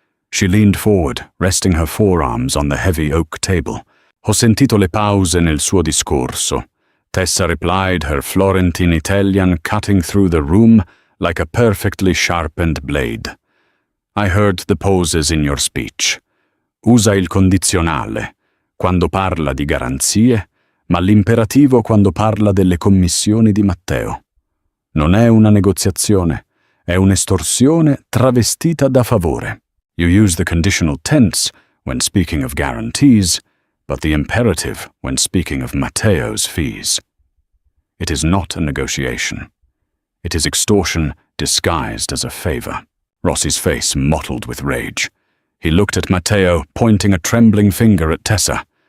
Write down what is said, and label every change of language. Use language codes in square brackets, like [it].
[en] She leaned forward, resting her forearms on the heavy oak table. [it] "Ho sentito le pause nel suo discorso," [en] Tessa replied, her Florentine Italian cutting through the room like a perfectly sharpened blade. "I heard the pauses in your speech. [it] Usa il condizionale quando parla di garanzie, ma l'imperativo quando parla delle commissioni di Matteo. Non è una negoziazione, è un'estorsione travestita da favore. [en] You use the conditional tense when speaking of guarantees, but the imperative when speaking of Matteo's fees. It is not a negotiation. It is extortion disguised as a favor." Rossi's face mottled with rage. He looked at Matteo, pointing a trembling finger at Tessa.